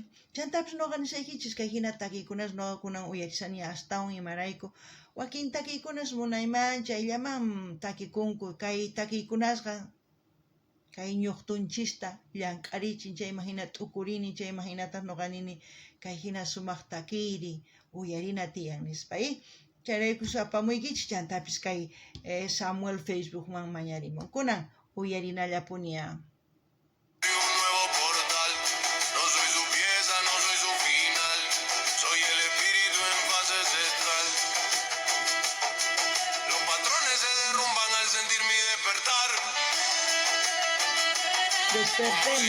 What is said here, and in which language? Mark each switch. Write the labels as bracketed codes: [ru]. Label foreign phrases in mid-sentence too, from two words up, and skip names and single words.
[qu] Chantapis noqa nisaykichis kay hina takiykunas noqa kunan uyarisani astawan imarayku, wakin takiykunas munayman chayllaman takikunku, kay takiykunasqa kay ñuqtunchista llank'arichin, chayman hina t'ukurini, chayman hinataq noqa nini kay hina sumaq takiyri uyarina tiyan nispa, chayraykus apamuykichis chantapis kay Samuel Facebookman mañarimun. Kunan uyarinallapuni. [es] Un nuevo portal, no soy su pieza, no soy su final, soy el espíritu en fase ancestral. Los patrones se derrumban al sentir mi despertar. Despertemos.